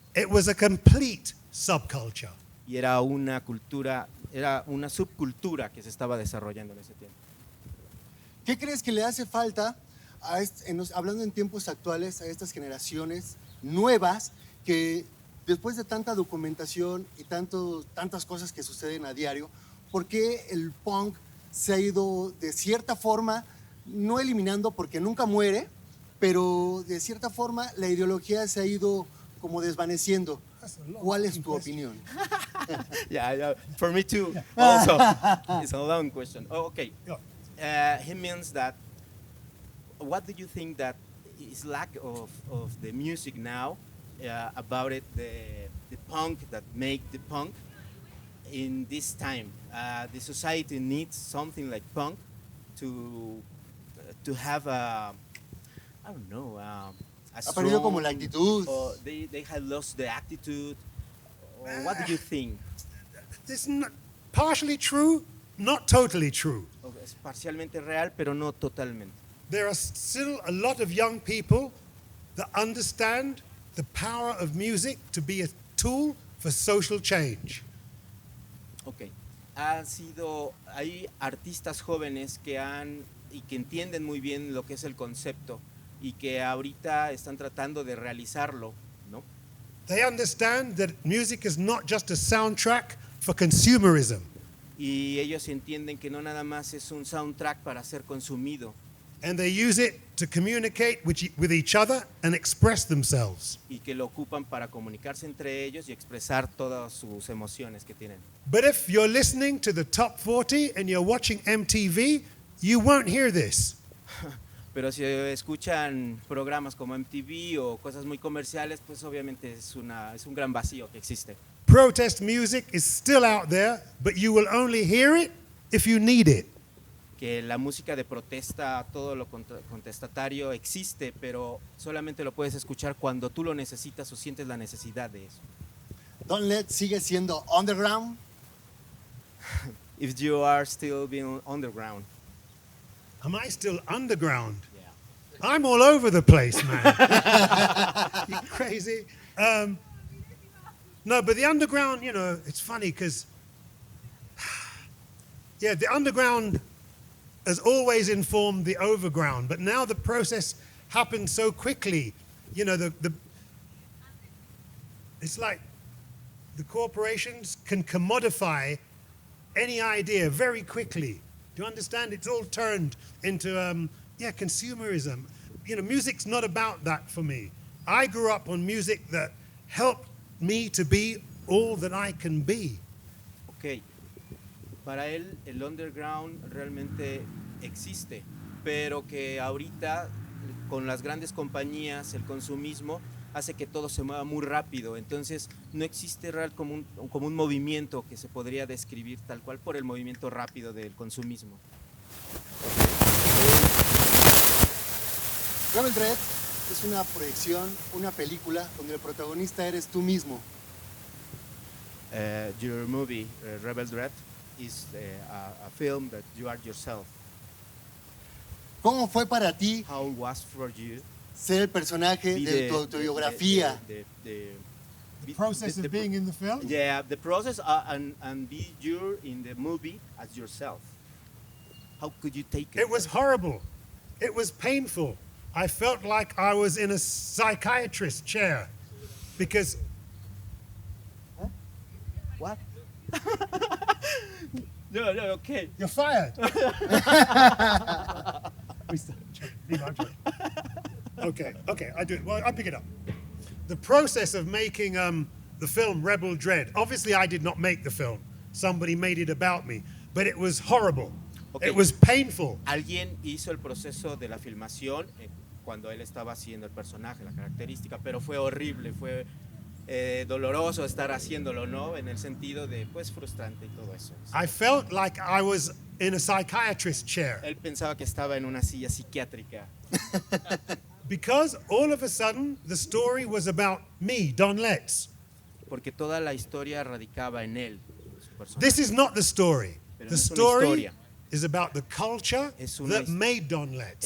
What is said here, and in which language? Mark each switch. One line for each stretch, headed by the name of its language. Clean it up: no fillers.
English: It was a complete subculture.
Spanish: Y era una cultura, era una subcultura que se estaba desarrollando en ese tiempo. ¿Qué crees que le hace falta, hablando en tiempos actuales, a estas generaciones nuevas que después de tanta documentación y tantas cosas que suceden a diario, por qué el punk se ha ido de cierta forma, no eliminando porque nunca muere, pero de cierta forma la ideología se ha ido como desvaneciendo? ¿Cuál es tu opinión?
English: Yeah, for me too. Also, it's a long question. Oh, okay. He means that. What do you think that is lack of the music now about it, the punk that make the punk in this time? The society needs something like punk to have a, I don't know.
Spanish: Ha perdido como la actitud.
English: Or they have lost the attitude. Or what do you think? This is not partially true, not totally true.
Spanish: Es parcialmente real, pero no totalmente.
English: There are still a lot of young people that understand the power of music to be a tool for social change. Okay.
Spanish: Hay artistas jóvenes que entienden muy bien lo que es el concepto y que ahorita están tratando de realizarlo, ¿no?
English: They understand that music is not just a soundtrack for consumerism.
Spanish: Y ellos entienden que no nada más es un soundtrack para ser consumido.
English: And they use it to communicate with each other and express themselves.
Spanish: Y que lo ocupan para comunicarse entre ellos y expresar todas sus emociones que tienen.
English: But if you're listening to the top 40 and you're watching MTV, you won't hear this.
Spanish: Pero si escuchan programas como MTV o cosas muy comerciales, pues obviamente es un gran vacío que existe.
English: Protest music is still out there, but you will only hear it if you need it.
Spanish: Que la música de protesta, todo lo contestatario existe, pero solamente lo puedes escuchar cuando tú lo necesitas o sientes la necesidad de eso. Don Let sigue siendo underground.
English: If you are still being underground. Am I still underground? Yeah. I'm all over the place, man. You crazy? No, but the underground, you know, it's funny because, yeah, the underground has always informed the overground, but now the process happens so quickly. You know, it's like the corporations can commodify any idea very quickly. Do you understand? It's all turned into, consumerism. You know, music's not about that for me. I grew up on music that helped me to be all that I can be.
Spanish: Ok, para él el underground realmente existe, pero que ahorita con las grandes compañías, el consumismo, hace que todo se mueva muy rápido. Entonces no existe real como un movimiento que se podría describir tal cual por el movimiento rápido del consumismo. Rebel Dread es una proyección, una película donde el protagonista eres tú mismo.
English: Your movie, Rebel Dread, is a film that you are yourself.
Spanish: ¿Cómo fue para ti
English: How it was for you?
Spanish: ser el personaje de tu autobiografía?
English: The process of being in the film? Yeah, the process and be you in the movie as yourself. How could you take it? It was horrible. It was painful. I felt like I was in a psychiatrist's chair because... What? No, okay. You're fired. Okay, I do it. Well, I'll pick it up. The process of making the film Rebel Dread. Obviously, I did not make the film. Somebody made it about me. But it was horrible. Okay. It was painful.
Spanish: Alguien hizo el proceso de la filmación cuando él estaba haciendo el personaje, la característica, pero fue horrible, fue doloroso estar haciéndolo, ¿no? En el sentido de, pues, frustrante y todo eso.
English: I felt like I was in a psychiatrist's chair.
Spanish: Él pensaba que estaba en una silla psiquiátrica.
English: Because all of a sudden, the story was about me, Don Letts.
Spanish: Porque toda la historia radicaba en él, su personaje.
English: This is not the story.
Spanish: Pero
English: The
Spanish: no es una
English: story
Spanish: historia.
English: is about the culture that made Don Letts.